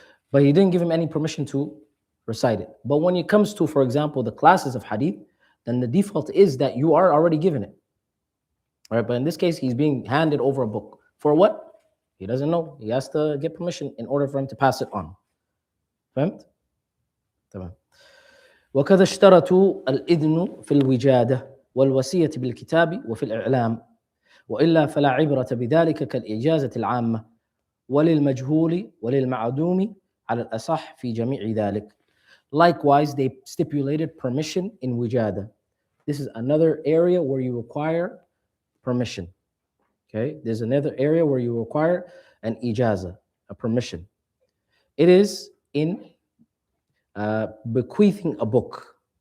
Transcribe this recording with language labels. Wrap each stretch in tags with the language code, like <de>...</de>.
<en>But he didn't give him any permission to recite it. But when it comes to, for example, the classes of hadith, then the default is that you are already given it. All right? But in this case, he's being handed over a book. For what? He doesn't know. He has to get permission in order for him to pass it on.</en> <ar>فهمت؟ تمام. وكذا اشترطوا الإذن في الوجادة والوصية بالكتاب وفي الإعلام وإلا فلا عبرة بذلك كالإجازة العامة وللمجهول وللمعدوم على الأصح في جميع ذلك.</ar> <en>Likewise, they stipulated permission in wujada. This is another area where you require permission. Okay, there's another area where you require an ijaza, a permission. It is in bequeathing a book.</en>